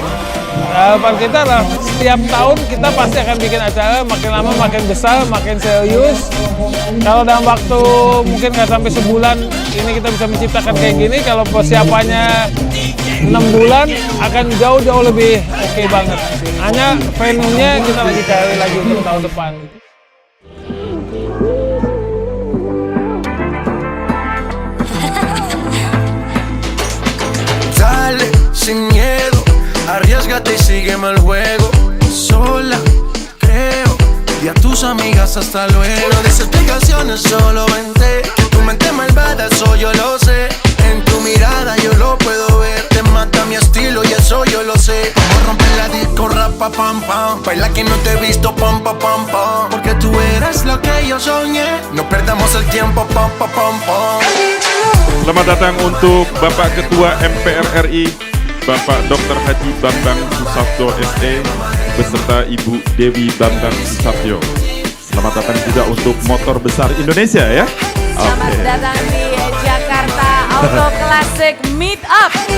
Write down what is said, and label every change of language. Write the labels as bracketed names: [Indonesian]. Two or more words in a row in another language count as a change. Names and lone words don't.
[Indonesian] Harapan kita adalah setiap tahun kita pasti akan bikin acara, makin lama makin besar, makin serius. Kalau dalam waktu mungkin nggak sampai sebulan ini kita bisa menciptakan kayak gini, kalau persiapannya 6 bulan akan jauh-jauh lebih oke banget. Hanya venue-nya kita lagi cari lagi untuk tahun depan. [Spanish] Dale, olvídate y sígueme el juego. Sola, creo, y a tus amigas hasta luego. No des explicaciones, solo vente. Que tu mente malvada, eso yo lo sé. En tu mirada yo lo puedo ver. Te mata mi estilo y eso yo lo sé. Vamos a romper la disco, rapa, pam, pam. Baila que no te he visto, pam, pam, pam, pam. Porque tú eres lo que yo soñé. No perdamos el tiempo, pam, pam, pam, pam. [Indonesian] Selamat datang untuk Bapak Ketua MPR RI, Bapak Dr. Haji Bambang Susatyo SE, beserta Ibu Dewi Bambang Susatyo. Selamat datang juga untuk Motor Besar Indonesia ya. Selamat datang di Jakarta Auto Classic Meet Up.